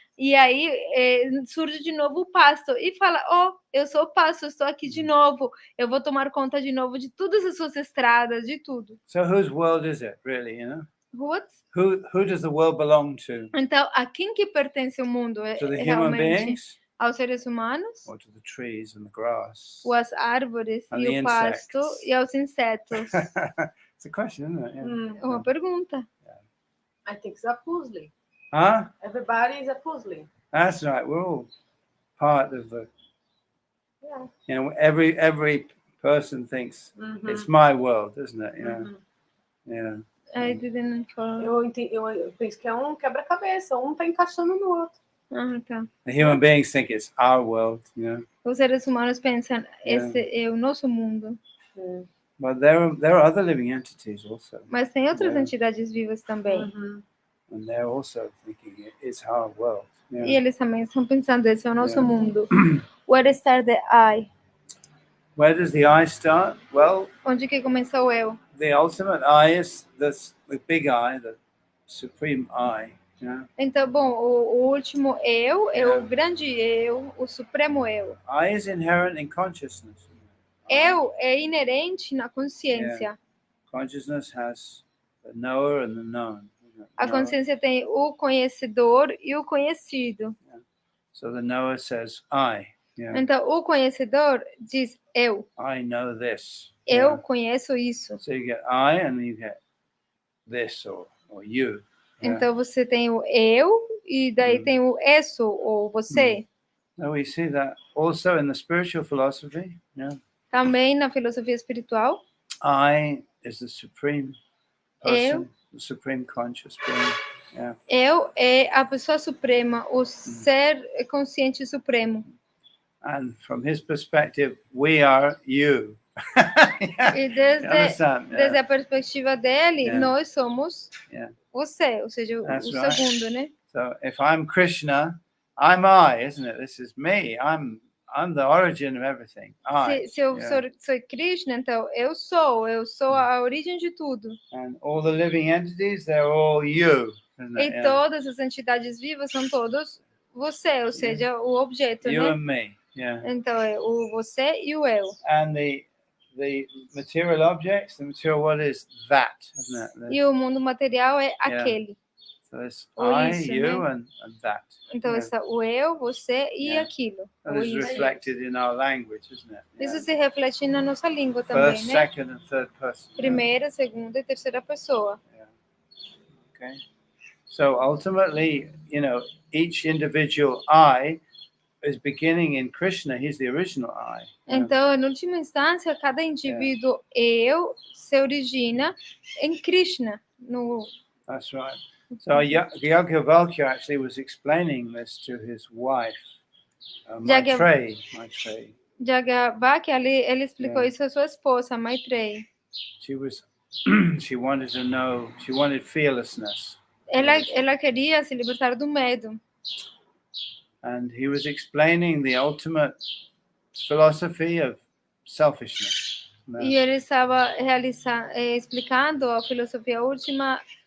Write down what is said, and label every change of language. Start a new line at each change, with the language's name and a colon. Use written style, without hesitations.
Portuguese: E aí surge de novo o pasto e fala: eu sou o pasto, estou aqui de novo. Eu vou tomar conta de novo de todas as suas estradas, de tudo.
English: So whose world is it, really? Who does the world belong to?
Portuguese: Então, a quem que pertence o mundo?
English: To the human
Portuguese: Realmente
English: beings?
Portuguese: Aos seres humanos?
English: Or to the trees and the grass?
Portuguese: Ou às árvores
English: And
Portuguese: e
English: the
Portuguese: o pasto
English: insects?
Portuguese: e aos insetos?
English: It's a question, isn't it?
Portuguese: Uma pergunta.
English: I think it's a puzzle. Huh? Everybody is a puzzle. That's right. We're all part of the. Every person thinks it's my world, isn't it? I didn't follow.
Portuguese: Eu penso que é um quebra-cabeça, um tá encaixando no outro. Tá.
English: The human beings think it's our world,
Portuguese: Os seres humanos pensam, esse é o nosso mundo.
English: But there are other living entities also.
Portuguese: Mas tem outras entidades vivas também.
English: And they're also thinking it's our world.
Portuguese: E eles também estão pensando, esse é o nosso mundo.
English: Where starts the I? Where does the I start? Well,
Portuguese: onde que começa o eu?
English: The ultimate I is the big I, the supreme I.
Portuguese: Então, bom, o último eu é o grande eu, o supremo eu.
English: I is inherent in consciousness.
Portuguese: Eu é inerente na consciência.
English: Consciousness has the knower and the known.
Portuguese: A consciência tem o conhecedor e o conhecido.
English: So the knower says I.
Portuguese: Então, o conhecedor diz eu.
English: I know this.
Portuguese: Eu conheço isso.
English: So you get I and you get this or you.
Portuguese: Então você tem o eu e daí tem o isso ou você.
English: Now we see that also in the spiritual philosophy.
Portuguese: Também na filosofia espiritual.
English: I is the supreme person, the supreme conscious being.
Portuguese: Eu é a pessoa suprema, o ser consciente supremo.
English: And from his perspective, we are you.
Portuguese: E desde a perspectiva dele, nós somos você, ou seja, o segundo, né?
English: So if I'm Krishna, I'm I, isn't it? This is me. I'm the origin of everything.
Portuguese: Se eu sou Krishna, então eu sou a origem de tudo.
English: And all the living entities, they're all you.
Portuguese: E todas as entidades vivas são todos você, ou seja, o objeto,
English: you
Portuguese: né?
English: And me.
Portuguese: Então é o você e o eu.
English: And the material objects, the material world is that, isn't it?
Portuguese: E o mundo material é aquele.
English: So it's I, you,
Portuguese: né?
English: and that.
Portuguese: Então está o eu, você e aquilo.
English: And it's reflected in our language, isn't it?
Portuguese: Isso se reflete na nossa língua também,
English: First,
Portuguese: né?
English: second, and third person.
Portuguese: Primeira, segunda e terceira pessoa.
English: Okay. So ultimately, each individual I is beginning in Krishna. He's the original I.
Portuguese: Então, em última instância, cada indivíduo eu se origina em Krishna.
English: That's right. So Yajnavalkya actually was explaining this to his wife, Maitreyi.
Portuguese: Yajnavalkya, ele explicou isso à sua esposa, Maitreyi.
English: She wanted to know. She wanted fearlessness.
Portuguese: Ela queria se libertar do medo.
English: And he was explaining the ultimate philosophy of selfishness.
Portuguese: E ele estava explicando a filosofia última